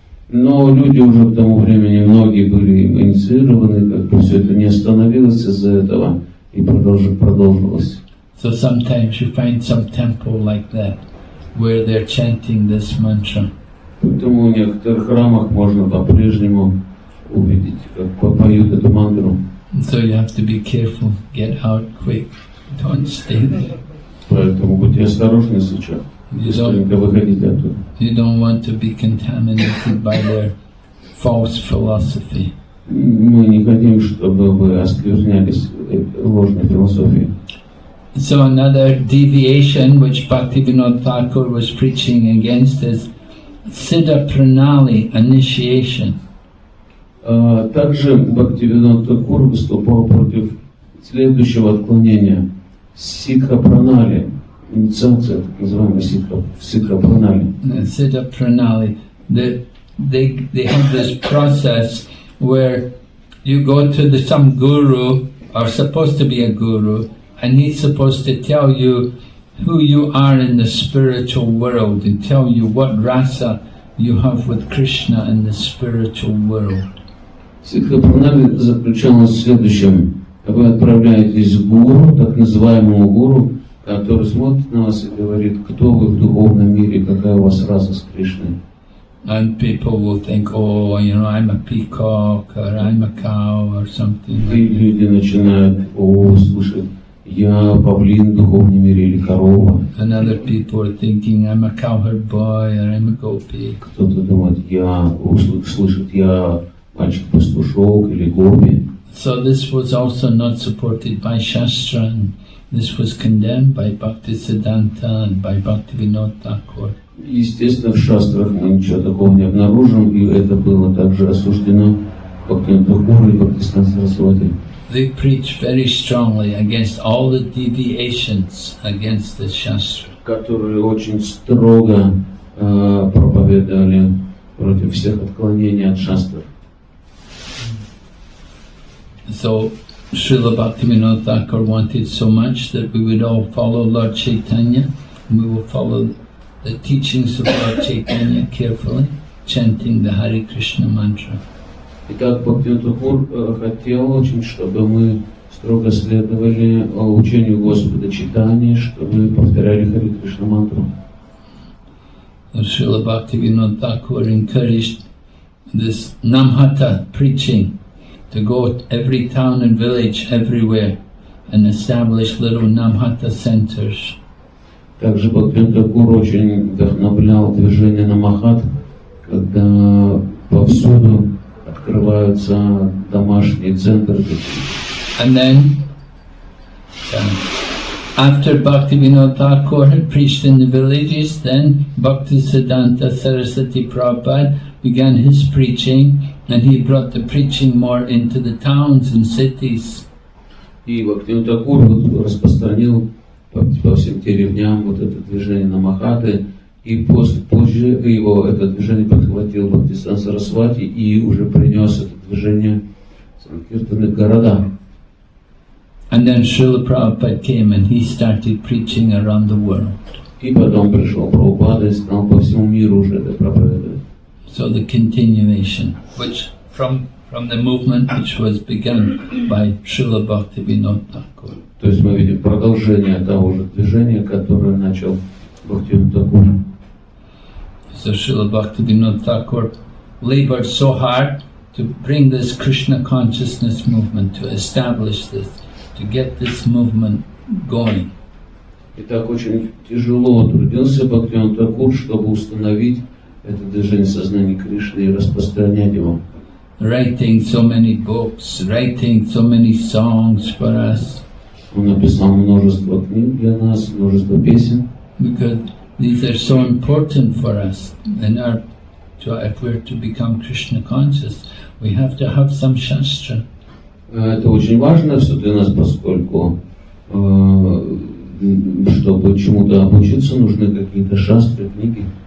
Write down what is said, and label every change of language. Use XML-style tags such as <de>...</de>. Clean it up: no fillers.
<ru>Но люди уже к тому времени, многие были инициированы, как бы все это не остановилось из-за этого и продолжилось.</ru> <en>So sometimes you find some temple like that, where they're chanting this mantra.</en> <ru>Поэтому в некоторых храмах можно по-прежнему увидеть, как поют эту мантру.</ru> <en>So you have to be careful, get out quick, don't stay there.</en> <ru>Поэтому будьте осторожны сейчас, быстренько выходите оттуда.</ru> <en>You don't want to be contaminated by their false philosophy.</en> <ru>Мы не хотим, чтобы вы осквернялись ложной философией.</ru> <en>So another deviation which Bhaktivinode Thakur was preaching against is Siddha Pranali initiation.</en> <ru>Также Бхактивиноде Тхакур выступал против следующего отклонения. Сидха Пранали, инициация, так называемая Сидха Пранали.</ru> <en>Siddha Pranali. They have this process where you go to some guru, or supposed to be a guru, and he's supposed to tell you who you are in the spiritual world and tell you what rasa you have with Krishna in the spiritual world.</en> <ru>Сидха Пранали заключалась в следующем. Вы отправляетесь к гуру, так называемому гуру, который смотрит на вас и говорит, кто вы в духовном мире, какая у вас раса с Кришной.</ru> <en>And people will think, oh, I'm a peacock, or I'm a cow, or something.</en> <ru>И люди начинают слышать, я павлин в духовном мире или корова.</ru> <en>And other people are thinking, I'm a cowherd boy, or I'm a gopi.</en> <ru>Кто-то думает, слышит, я мальчик-пастушок или гопи.</ru> <en>So this was also not supported by Shastra, and this was condemned by Bhaktisiddhanta and by Bhaktivinode Thakur.</en> <ru>Естественно, в шастрах мы ничего такого не обнаружим, и это было также осуждено Бхактивиноде Тхакуру и Бхактисиданта Сарасвати.</ru> <en>They preach very strongly against all the deviations against the Shastra.</en> <ru>Которые очень строго проповедовали против всех отклонений от шастров.</ru> <en>So Srila Bhaktivinode Thakur wanted so much that we would all follow Lord Chaitanya, and we will follow the teachings of Lord Chaitanya carefully, chanting the Hare Krishna mantra.</en> <ru>Итак, Бхактивиноде Тхакур хотел очень, чтобы мы строго следовали учению Господа Чайтаньи, чтобы повторяли Харе Кришна мантру.</ru> <en>Srila Bhaktivinode Thakur encouraged this Namhata preaching, to go to every town and village everywhere and established little Namhata centers.</en> <ru>Также Бхактивиноде Тхакур очень вдохновлял движение Намахат, когда повсюду открываются домашние центры.</ru> <en>And then, after Bhaktivinode Thakur had preached in the villages, then Bhaktisiddhanta Saraswati Prabhupada began his preaching, and he brought the preaching more into the towns and cities.</en> <ru>И Бхактивиноде Тхакур распространил по всем деревням вот это движение Намахаты, и позже его это движение подхватил Бхактисиданта Сарасвати и уже принес это движение в Санкиртаны города.</ru> <en>And then Srila Prabhupada came and he started preaching around the world.</en> <ru>И потом пришел Прабхупада и стал по всему миру уже это проповедовать.</ru> <en>So the continuation, which from the movement which was begun by Srila Bhaktivinode Thakur.</en> <ru>То есть мы видим продолжение того же движения, которое начал Бхактивиноде Тхакур.</ru> <en>So Srila Bhaktivinode Thakur labored so hard to bring this Krishna consciousness movement, to establish this, to get this movement going.</en> <ru>И так очень тяжело трудился Бхактивиноде Тхакур, чтобы установить это движение сознания Кришны и распространять его.</ru> <en>Writing so many books, writing so many songs for us.</en> <ru>Он написал множество книг для нас, множество песен.</ru> <en>Because these are so important for us. If we're to become Krishna conscious, we have to have some shastra.</en> <ru>Это очень важно все для нас, поскольку чтобы чему-то обучиться, нужны какие-то шастры, книги.</ru>